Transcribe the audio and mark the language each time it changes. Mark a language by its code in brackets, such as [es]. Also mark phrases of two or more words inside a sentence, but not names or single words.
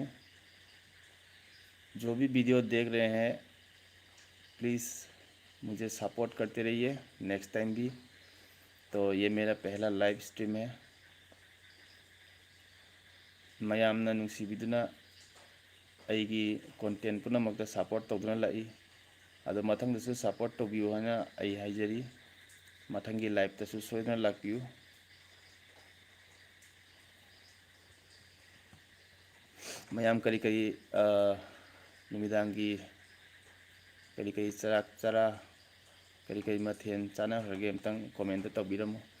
[hi] जो भी वीडियो देख रहे हैं, प्लीज़ मुझे सपोर्ट करते रहिए [en] next time [hi] भी। तो ये मेरा पहला [en] live stream [hi] है। [mni] ꯃꯌꯥꯝꯅ ꯅꯨꯡꯁꯤꯕꯤꯗꯨꯅ अꯩꯒꯤ ꯀꯣꯟꯇꯦꯟ ꯄꯨꯝꯅꯃꯛꯇ ꯁꯄꯣꯔꯠ ꯇꯧꯗꯨꯅ ꯂꯥꯛꯏ, ꯑꯗꯣ ꯃꯊꯪꯗꯁꯨ ꯁꯄꯣꯔꯠ ꯇꯧꯕꯤꯌꯨ ꯍꯥꯏꯅ ꯑꯩ ꯍꯥꯏꯖꯔꯤ꯫ ꯃꯊꯪꯒꯤ ꯂꯥꯏꯚꯇꯁꯨ ꯁꯣꯏꯗꯅ ꯂꯥꯛꯄꯤꯌꯨ꯫ ꯃꯌꯥꯝ ꯀꯔꯤ ꯀꯔꯤ ꯅꯨꯃꯤꯗꯥꯡꯒꯤ ꯀꯔꯤ ꯀꯔꯤ ꯆꯔꯥ ꯀꯔꯤ ꯀꯔꯤ ꯃꯊꯦꯜ ꯆꯥꯅꯈ꯭ꯔꯒꯦ ꯑꯝꯇꯪ ꯀꯣꯃꯦꯟꯇ ꯇꯧꯕꯤꯔꯝꯃꯨ꯫